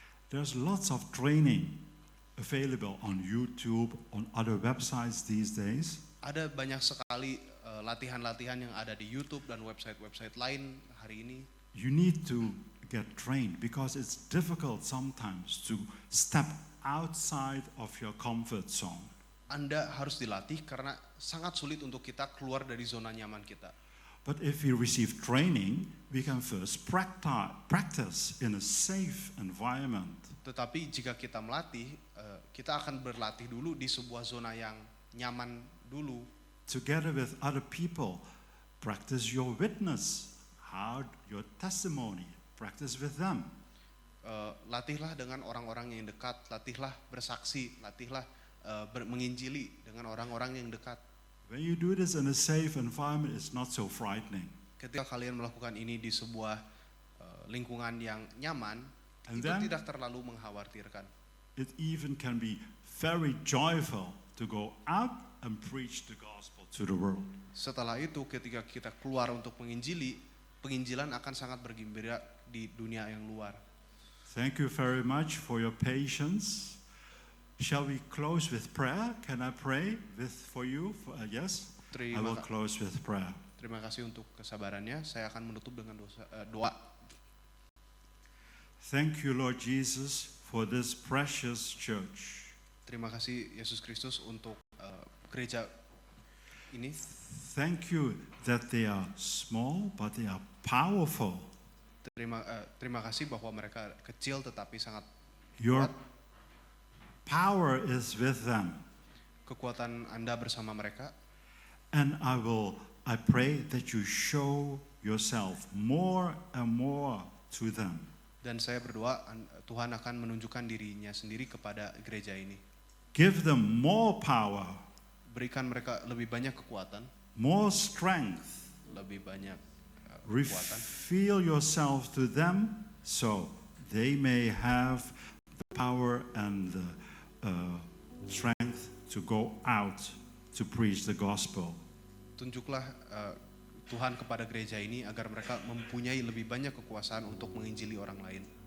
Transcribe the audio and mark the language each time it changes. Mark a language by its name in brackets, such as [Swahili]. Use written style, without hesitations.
[English] There's lots of training available on YouTube, on other websites these days. [Indonesian] Ada banyak sekali latihan-latihan yang ada di YouTube dan website-website lain hari ini. [English] You need to get trained because it's difficult sometimes to step outside of your comfort zone. [Indonesian] Anda harus dilatih karena sangat sulit untuk kita keluar dari zona nyaman kita. [English] But if we receive training, we can first practice in a safe environment. [Indonesian] Tetapi jika kita melatih, kita akan berlatih dulu di sebuah zona yang nyaman dulu. [English] Together with other people, practice your witness, your testimony, practice with them. [Indonesian] Latihlah dengan orang-orang yang dekat, latihlah bersaksi, latihlah menginjili dengan orang-orang yang dekat. [English] When you do this in a safe environment, it's not so frightening. [Indonesian] Ketika kalian melakukan ini di sebuah lingkungan yang nyaman, [English] And [Indonesian] itu [English] then- [Indonesian] tidak terlalu mengkhawatirkan. [English] It even can be very joyful to go out and preach the gospel to the world. [Indonesian] Setelah itu ketika kita keluar untuk menginjili, penginjilan akan sangat bergembira di dunia yang luar. [English] Thank you very much for your patience. Shall we close with prayer? Can I pray for you? Yes? I will close with prayer. [Indonesian] Terima kasih untuk kesabarannya. Saya akan menutup dengan doa. [English] Thank you, Lord Jesus, for this precious church. [Indonesian] Terima kasih Yesus Kristus untuk gereja ini. [English] Thank you that they are small, but they are powerful. [Indonesian] Terima kasih bahwa mereka kecil tetapi sangat [English] Your [Indonesian] kuat. [English] power is with them. [Indonesian] Kekuatan Anda bersama mereka. [English] And I pray that you show yourself more and more to them. [Indonesian] Dan saya berdoa Tuhan akan menunjukkan dirinya sendiri kepada gereja ini. [English] Give them more power, [Indonesian] Berikan mereka lebih banyak kekuatan, [English] more strength. [Indonesian] lebih banyak kekuatan. [English] Reveal yourself to them so they may have the power and the strength to go out to preach the gospel. [Indonesian] Tunjuklah Tuhan kepada gereja ini agar mereka mempunyai lebih banyak kekuasaan untuk menginjili orang lain.